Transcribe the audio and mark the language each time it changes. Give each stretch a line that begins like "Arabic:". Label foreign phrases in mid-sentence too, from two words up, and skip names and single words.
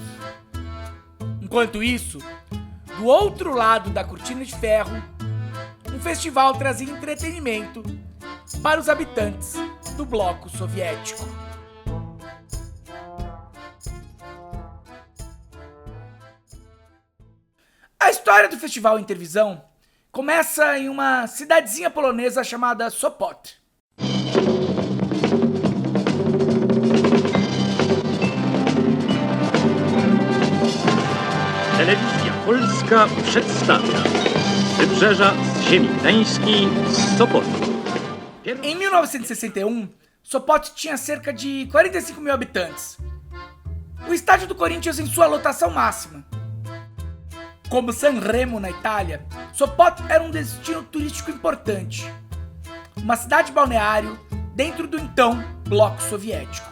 Portuguese: Enquanto isso, do outro lado da cortina de ferro, um festival trazia entretenimento para os habitantes do bloco soviético. A história do Festival Intervisão começa em uma cidadezinha polonesa chamada Sopot.
Polish: Telewizja Polska przedstawia Wybrzeża z ziemi gdańskiej z Sopotu.
Portuguese: Em 1961, Sopot tinha cerca de 45 mil habitantes. O estádio do Corinthians em sua lotação máxima. Como Sanremo na Itália, Sopot era um destino turístico importante. Uma cidade balneário dentro do então bloco soviético.